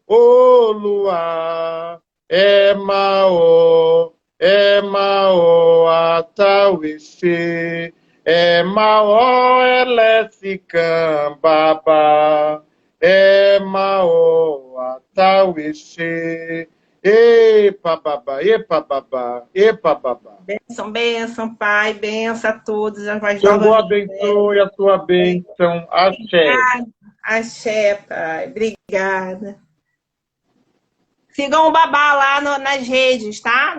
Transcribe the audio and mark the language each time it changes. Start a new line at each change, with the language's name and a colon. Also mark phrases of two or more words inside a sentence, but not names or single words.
Yoruba: olua é mao atauixê é mao eleficambaba é mao atauixê epa babá, epa babá, epa babá.
Portuguese: Bênção, bênção, Pai, bênção a todos, as mais Deus novas. abençoe a sua bênção. Axé. Axé, Pai. Obrigada. Sigam o Babá lá nas redes, tá?